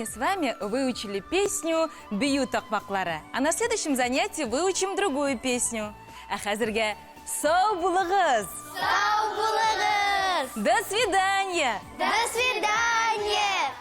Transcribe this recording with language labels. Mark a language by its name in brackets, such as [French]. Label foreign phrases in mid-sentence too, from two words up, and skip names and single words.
[Russian] с вами выучили песню «Бию токмаклары», а на следующем занятии выучим другую песню. [Tatar] А хәзергә сау булыгыз! Сау булыгыз. [Russian] До свидания! До свидания.